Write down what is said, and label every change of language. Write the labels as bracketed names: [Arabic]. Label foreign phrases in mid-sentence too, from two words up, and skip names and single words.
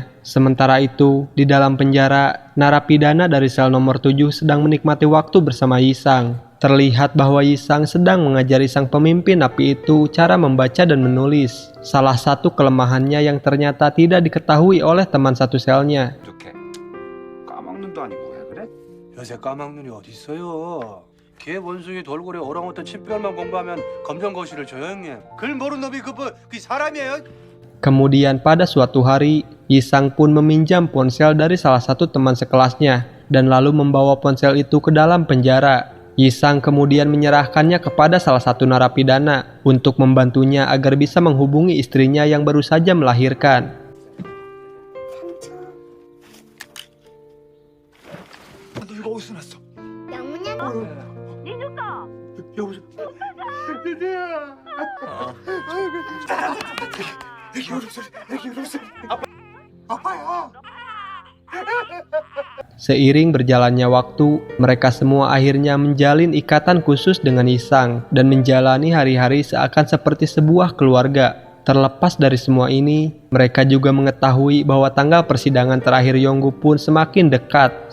[Indonesian] Sementara itu, di dalam penjara, narapidana dari sel nomor 7 sedang menikmati waktu bersama Yisang. Terlihat bahwa Yisang sedang mengajari sang pemimpin api itu cara membaca dan menulis. Salah satu kelemahannya yang ternyata tidak diketahui oleh teman satu selnya. [Korean] 이렇게 까막눈도 아니고 왜 그래? 요새 까막눈이 어딨어요? 걔 원숭이 돌고래 오랑우탄 침별만 공부하면 검정 거실을 줘요 형님. 글 모르는 놈이 그 사람이에요? [Indonesian] Kemudian pada suatu hari, Yisang pun meminjam ponsel dari salah satu teman sekelasnya dan lalu membawa ponsel itu ke dalam penjara. Yisang kemudian menyerahkannya kepada salah satu narapidana untuk membantunya agar bisa menghubungi istrinya yang baru saja melahirkan. [Korean] 너 이거 어디서 났어? 영훈이 여보세요? 애기 울었어. 아빠야. [Indonesian] Seiring berjalannya waktu, mereka semua akhirnya menjalin ikatan khusus dengan Yisang dan menjalani hari-hari seakan seperti sebuah keluarga. Terlepas dari semua ini, mereka juga mengetahui bahwa tanggal persidangan terakhir Yonggu pun semakin dekat.